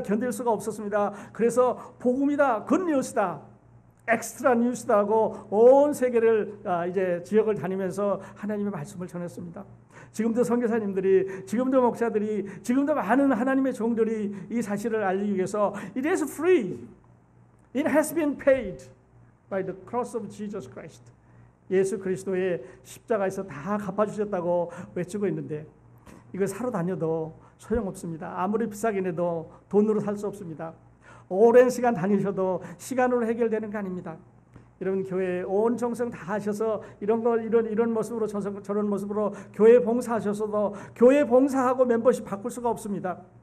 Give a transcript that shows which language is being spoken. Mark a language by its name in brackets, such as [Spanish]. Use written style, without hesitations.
[Korean] 견딜 수가 없었습니다. 그래서 복음이다, 굿뉴스다, 엑스트라 뉴스다 하고 온 세계를 이제 지역을 다니면서 하나님의 말씀을 전했습니다. 지금도 선교사님들이, 지금도 목사들이, 지금도 많은 하나님의 종들이 이 사실을 알리기 위해서 [English] It is free. It has been paid by the cross of Jesus Christ. [Korean] 예수 그리스도의 십자가에서 다 갚아주셨다고 외치고 있는데 이거 사러 다녀도 소용없습니다. 아무리 비싸긴 해도 돈으로 살 수 없습니다. 오랜 시간 다니셔도 시간으로 해결되는 거 아닙니다. 여러분 교회에 온 정성 다 하셔서 이런 모습으로 저런 모습으로 교회 봉사하셔서도 교회 봉사하고 멤버십 바꿀 수가 없습니다.